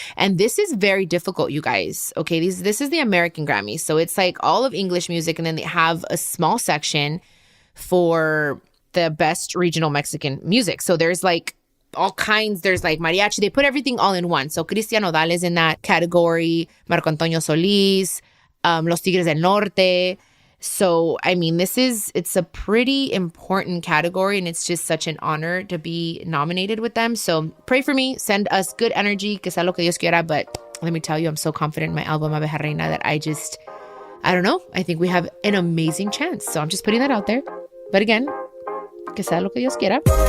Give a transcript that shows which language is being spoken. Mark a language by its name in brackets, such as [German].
[English] And this is very difficult, you guys. Okay, this is the American Grammy. So it's like all of English music, and then they have a small section for the Best Regional Mexican Music. So there's like all kinds. There's like mariachi. They put everything all in one. So Cristian Nodal is in that category. Marco Antonio Solís, Los Tigres del Norte. So, I mean, it's a pretty important category, and it's just such an honor to be nominated with them. So pray for me, send us good energy, [Spanish] que sea lo que Dios quiera. [English] But let me tell you, I'm so confident in my album, Abeja Reina, that I don't know. I think we have an amazing chance. So I'm just putting that out there. But again, [Spanish] que sea lo que Dios quiera.